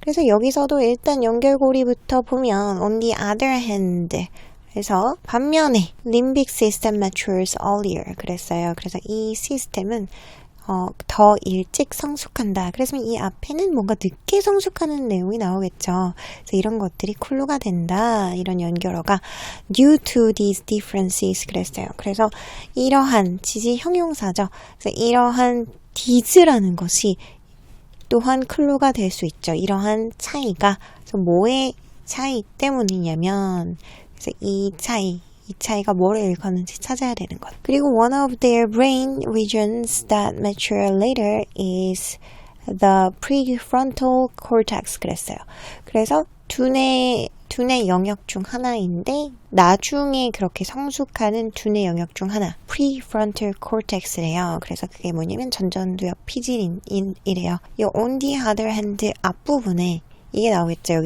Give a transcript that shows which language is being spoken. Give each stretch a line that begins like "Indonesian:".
English: 그래서 여기서도 일단 연결고리부터 보면 on the other hand,
Korean: 그래서 반면에
English: limbic system matures earlier
Korean: 그랬어요. 그래서 이 시스템은 더 일찍 성숙한다. 그래서 이 앞에는 뭔가 늦게 성숙하는 내용이 나오겠죠. 그래서 이런 것들이 클루가 된다. 이런 연결어가
English: due to these differences
Korean: 그랬어요. 그래서 이러한 지시 형용사죠. 그래서 이러한 these라는 것이 또한 클루가 될 수 있죠. 이러한 차이가. 그래서 뭐의 차이 때문이냐면, 그래서 이 차이가 뭐를 일컫는지 찾아야 되는 것. 그리고
English: one of their brain regions that mature later is the prefrontal cortex
Korean: 그랬어요. 그래서 두뇌 영역 중 하나인데 나중에 그렇게 성숙하는 두뇌 영역 중 하나, prefrontal cortex래요. 그래서 그게 뭐냐면 전전두엽 피질이래요. 이
English: on the other hand
Korean: 앞부분에 이게 나오겠죠.